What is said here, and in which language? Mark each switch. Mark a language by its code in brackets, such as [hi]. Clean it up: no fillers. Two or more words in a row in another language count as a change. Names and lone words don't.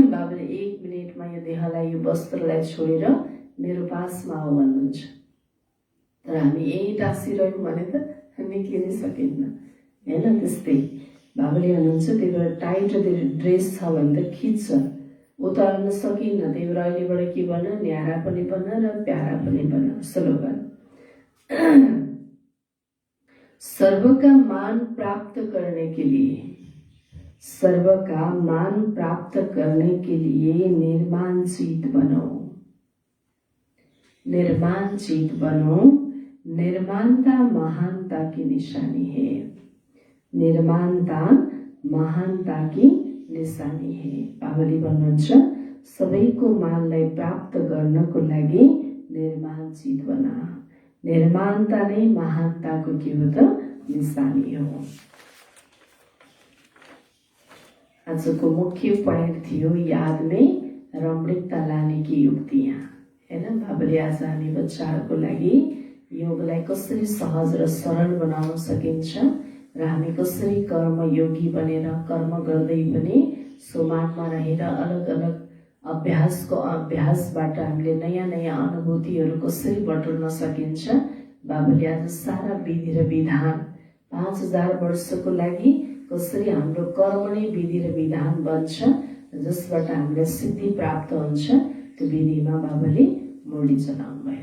[ne] बाबाले 1 मिनेटमा यो देहलाई, यो वस्त्रलाई छोडेर मेरो पासमा आऊ भन्नुहुन्छ, तर हामी यही टाँसिरह्यौँ भने त निक्लिनै सकिन्न हैन। त्यस्तै बाबाले भन्नुहुन्छ त्यही भएर टाइट ड्रेस छ भने त खिच्छ, उतार्न सकिन्न। त्यही भएर अहिलेबाट के बन, न्यारा पनि बन र प्यारा पनि बन। [hi] स्लोगन सर्वका मान प्राप्त करने के लिए, सर्वका मान प्राप्त करने के लिए निर्माणशीत बनो, निर्माणशीत बनो। निर्माणता महानता की निशानी है, निर्माणता महानता की निशानी है। [ne] बाबाले भन्नुहुन्छ सबैको मानलाई प्राप्त गर्नको लागि निर्माणशीत बना। निर्माणता नै महानताको के हो त, निशानी हो। आजको मुख्य पॉइंट थियो [hi] याद में रमणीकता लाने की युक्तियाँ [ne] हैन। बाबाले आज हामी बच्चाहरूको लागि योगलाई कसरी सहज र सरल बनाउन सकिन्छ र हामी कसरी कर्म योगी बनेर कर्म गर्दै पनि सोमानमा रहेर अलग अलग अभ्यासबाट हामीले नयाँ नयाँ अनुभूतिहरू कसरी बटुल्न सकिन्छ, बाबाले आज सारा विधि र विधान 5000 वर्षको लागि कसरी हाम्रो कर्म नै विधि र विधान बन्छ, जसबाट हामीलाई सिद्धि प्राप्त हुन्छ, त्यो विधिमा बाबाले मुरली चलाउनु भयो।